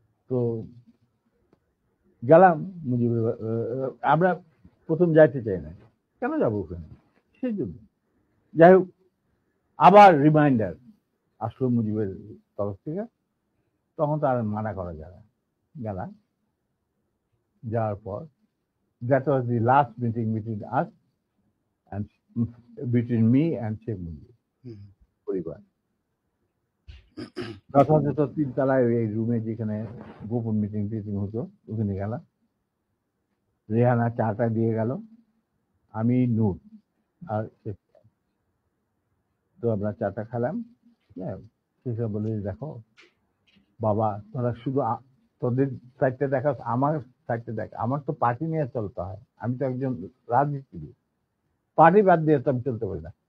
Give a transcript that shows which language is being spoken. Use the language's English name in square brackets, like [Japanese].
[Bangla] তো গেলাম মুজিবের, আমরা প্রথম যাইতে চাই না, কেন যাবো ওখানে, সেই জন্য। যাই হোক, আবার রিমাইন্ডার আসলো মুজিবের তরফ থেকে, তখন তো আর মানা করা যায় না। গেলাম, যাওয়ার পর [English] that was the last meeting between us and between me and Sheikh Mujib পরিবার। [Bangla] যথাযথ 3 তলায় এই রুমে যেখানে গোপন মিটিং হতো ওখানে গেলাম। রেহানা চাটা দিয়ে গেল, আমি নূর আর তো আমরা চাটা খেলাম। সেসব বলে দেখো বাবা, তোরা শুধু তোদের সাইডটা দেখা, আমার সাইডটা দেখ, আমার তো পার্টি নিয়ে চলতে হয়, আমি তো একজন রাজনীতিবিদ, পার্টি বাদ দিয়ে তো আমি চলতে পারি না।